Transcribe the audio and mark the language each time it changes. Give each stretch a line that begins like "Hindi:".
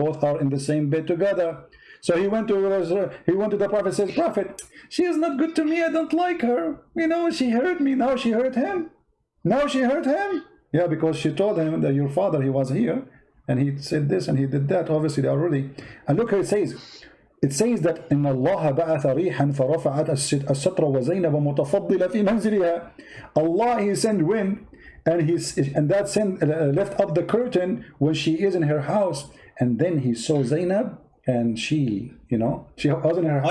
English: Both are in the same bed together. So he went to the Prophet, says, Prophet, she is not good to me, I don't like her. You know, she hurt me, now she hurt him. Now she hurt him. Yeah, because she told him that your father, he was here, and he said this and he did that. Obviously, they already. And look how it says. It says that
Arabic: إن الله بعث ريحا فرفعت الستر وزينب متفضلة في منزلها.
English: Allah, he sent wind, and that sent left up the curtain when she is in her house. And then he saw Zainab, and she, you know, she was in her house.